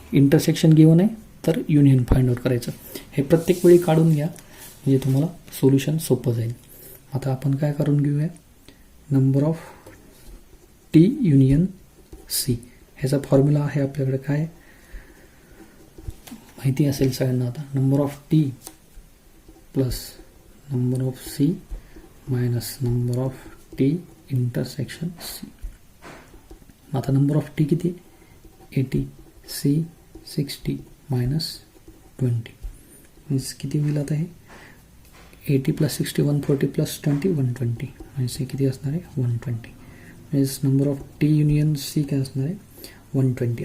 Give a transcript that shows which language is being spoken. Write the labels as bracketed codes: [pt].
[mr] Intersection given आहे तर union find out करायचं. हे प्रत्येक वेळी काढून घ्या म्हणजे तुम्हाला सोल्युशन सोपं जाईल. आता आपण काय करून घेऊया, number of T union C ह्याचा फॉर्म्युला आहे आपल्याकडे काय माहिती असेल सगळ्यांना. आता [en] Number of T plus number of C minus number of T intersection C. [mr] आता नंबर ऑफ टी किती, 80, सी 60 मायनस 20 मीन्स किती होईल. आता हे 80 + 60 140 + 20 120 म्हणजे किती असणार आहे 120. [en] means number of T union C [mr] काय असणार आहे 120.